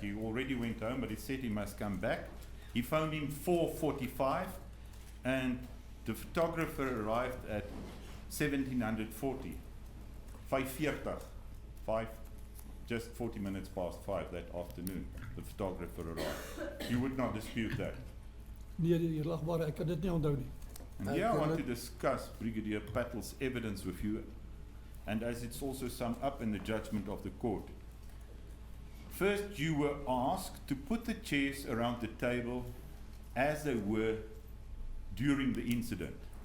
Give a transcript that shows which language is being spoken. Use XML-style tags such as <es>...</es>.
<en>He already went home, but he said he must come back. He phoned him 4:45, and the photographer arrived at 1740. 5:40. Just 40 minutes past 5 that afternoon, the photographer arrived. You would not dispute that.</en> <af>Nee, die lagbare, ek kan dit nie onthou nie.</af> <en>And here I want to discuss Brigadier Patel's evidence with you, and as it's also summed up in the judgment of the court. First, you were asked to put the chairs around the table as they were during the incident.</en>